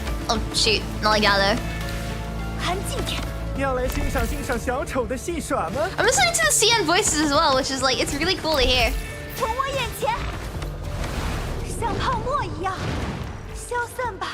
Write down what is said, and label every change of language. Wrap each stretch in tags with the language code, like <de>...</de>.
<en>Oh shoot, not like that though.</en> <zh>安静点。要来欣赏欣赏小丑的戏耍吗？</zh> <en>I'm listening to the CN voices as well, which is like, it's really cool to hear.</en> <zh>从我眼前，像泡沫一样消散吧。</zh>